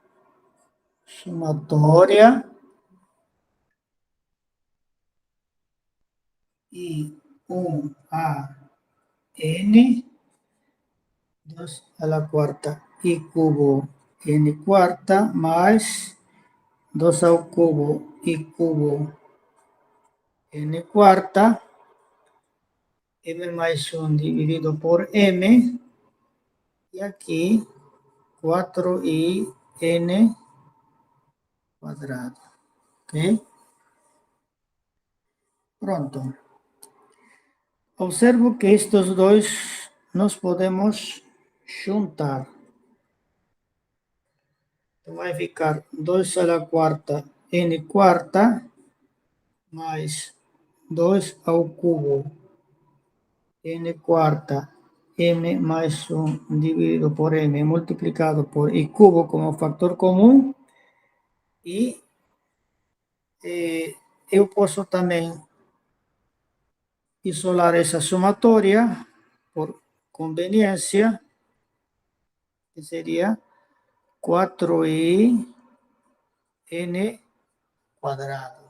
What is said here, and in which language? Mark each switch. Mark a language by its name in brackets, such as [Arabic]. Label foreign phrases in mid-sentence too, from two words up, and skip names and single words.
[Spanish] Somatória I1 a N, 2 a la cuarta, I cubo N cuarta, más 2 al cubo, I cubo N cuarta, M más 1 dividido por M, y aquí 4i N cuadrado. ¿Ok? Pronto. Observo que estos dos nos podemos juntar. [Portuguese] Então, vai ficar 2 [Spanish] a la cuarta [Portuguese] N cuarta mais 2 ao cubo N quarta M mais 1 dividido por M multiplicado por I cubo como factor comum. E eu posso também isolar essa somatória por conveniência, que seria 4i N quadrado.